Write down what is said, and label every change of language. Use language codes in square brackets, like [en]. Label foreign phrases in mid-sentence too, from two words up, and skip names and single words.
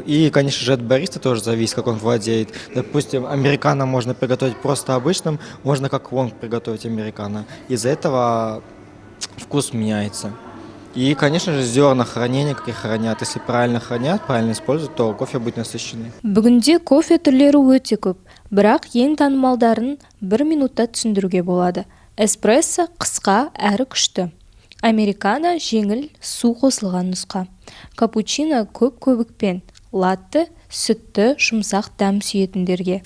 [ru] И, конечно же, от бариста тоже зависит, как он владеет. Допустим, американо можно приготовить просто обычным, можно как лонг приготовить американо. Из-за этого вкус меняется. И, конечно же, зерна хранения, как их хранят. Если правильно хранят, правильно используют, то кофе будет насыщенный. [kk] Бүгінде кофе түрлері өте көп, бірақ ең танымалдарын 1 минутта түсіндіруге болады. Эспрессо қысқа әрі күшті. Американо жеңіл, су қосылған нұсқа. Капучино көп көбікпен. Латте сүтті, жұмсақ дәм сүйетіндерге.